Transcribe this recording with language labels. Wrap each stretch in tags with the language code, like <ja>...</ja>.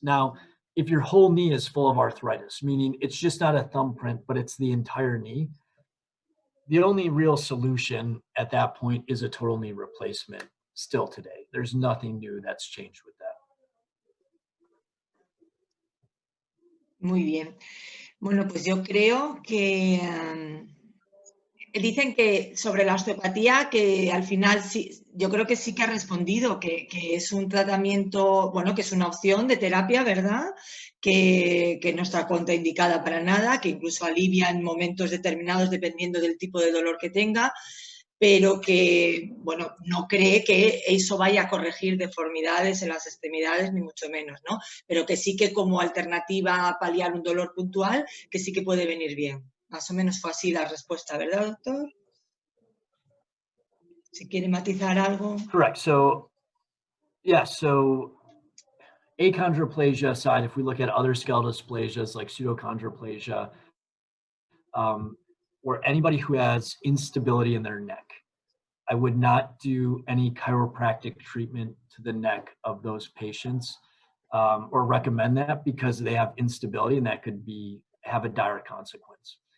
<en>Now, if your whole knee is full of arthritis, meaning it's just not a thumbprint, but it's the entire knee, the only real solution at that point is a total knee replacement still today. there's nothing new that's changed with that.</en> <es>Muy bien. Bueno, pues yo creo que dicen que sobre la osteopatía, que al final sí, yo creo que sí que ha respondido, que es un tratamiento, bueno, que es una opción de terapia, ¿verdad? Que no está contraindicada para nada, que incluso alivia en momentos determinados dependiendo del tipo de dolor que tenga, pero que, bueno, no cree que eso vaya a corregir deformidades en las extremidades, ni mucho menos, ¿no? Pero que sí que como alternativa a paliar un dolor puntual, que sí que puede venir bien. Más o menos fue así la respuesta, ¿verdad, doctor? Si quiere matizar algo.</es> <en>Correct. So, yeah, so achondroplasia aside, if we look at other skeletal dysplasias like pseudochondroplasia, or anybody who has instability in their neck, I would not do any chiropractic treatment to the neck of those patients, or recommend that, because they have instability and that could have a dire consequence.</en>